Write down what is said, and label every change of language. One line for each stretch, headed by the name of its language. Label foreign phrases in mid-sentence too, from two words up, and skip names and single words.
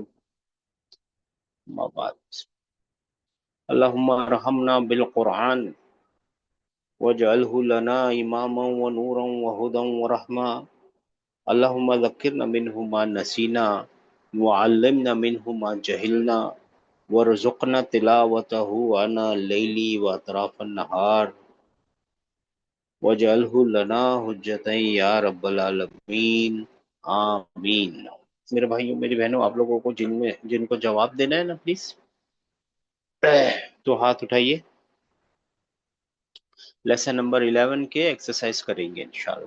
Arabic: أما بعد. اللهم ارحمنا بالقرآن واجعله لنا إماما ونورا وهدى ورحمة. اللهم ذكرنا منه ما نسينا وعلمنا منه ما جهلنا وارزقنا تلاوته آناء الليل وأطراف النهار واجعله لنا حجة يا رب العالمين. आमीन।
Hindi: मेरे भाइयों मेरी बहनों, आप लोगों को जिनमें जिनको जवाब देना है ना, प्लीज तो हाथ उठाइए।
English: lesson number
Hindi: 11 के एक्सरसाइज करेंगे इंशाल्लाह।